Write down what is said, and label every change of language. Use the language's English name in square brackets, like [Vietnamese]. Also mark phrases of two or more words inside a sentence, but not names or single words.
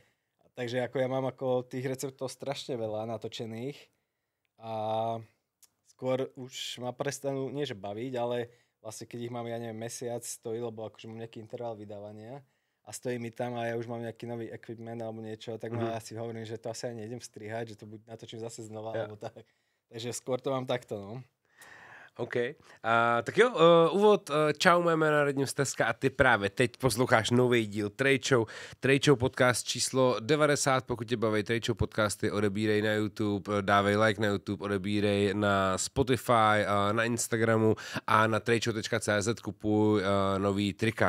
[Slovak] Takže ako ja mám ako tých receptov strašne veľa natočených a skôr už ma prestanú, nie že baviť, ale vlastne keď ich mám, ja neviem, mesiac stojí, lebo akože mám nejaký interval vydávania a stojí mi tam a ja už mám nejaký nový equipment alebo niečo, tak ja si hovorím, že to asi aj nejdem strihať, že to buď natočím zase znova, alebo tak. Takže skôr to mám takto, no. [Czech] OK. Tak jo, úvod. Čau, moje jméno je Radim Steska a ty právě teď posloucháš nový díl Trade Show podcast číslo 90. Pokud tě baví Trade Show podcasty, odebírej na YouTube, dávej like na YouTube, odebírej na Spotify, na Instagramu a na tradeshow.cz kupuj nový trika.